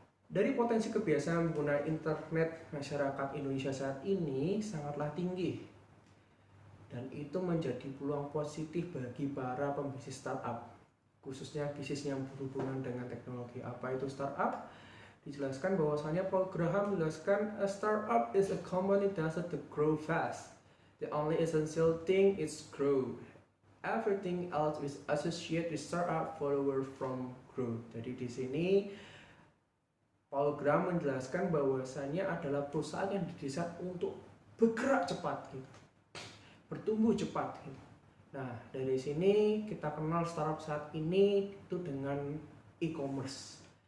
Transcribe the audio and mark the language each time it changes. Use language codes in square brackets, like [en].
[id] Dari potensi kebiasaan menggunakan internet masyarakat Indonesia saat ini sangatlah tinggi, dan itu menjadi peluang positif bagi para pembisnis startup, khususnya bisnis yang berhubungan dengan teknologi. Apa itu startup? Dijelaskan bahwasanya Paul Graham menjelaskan [en] a startup is a company that doesn't grow fast. The only essential thing is grow. Everything else is associated with startup follower from growth. [id] Jadi di sini Paul Graham menjelaskan bahwasannya adalah perusahaan yang didesain untuk bergerak cepat, gitu, bertumbuh cepat. Gitu. Nah, dari sini kita kenal startup saat ini itu dengan e-commerce.